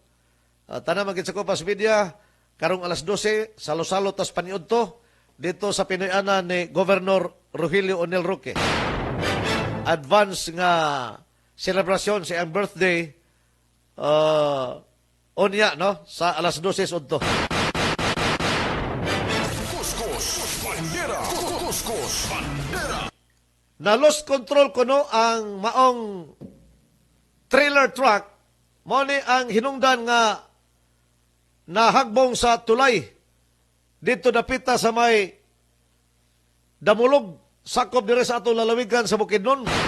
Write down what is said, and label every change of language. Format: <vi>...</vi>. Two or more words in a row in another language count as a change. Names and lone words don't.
<ceb>Tanang mga ginsakupan sa media karong alas 12 salo-salo tas paniudto dito sa Pinoyanan ni Governor Rogelio Onel Roque. Advance nga selebrasyon sa iyang birthday unya no sa alas 12 udto. Kuskus Bandera! Kuskus Bandera! Na</ceb> <en>lost control</en> <ceb>kuno ang maong trailer truck mo ni ang hinungdan nga nahagbong sa tulay dito dapita sa may Damulog sakop dire sa atong lalawigan sa Bukidnon.</ceb>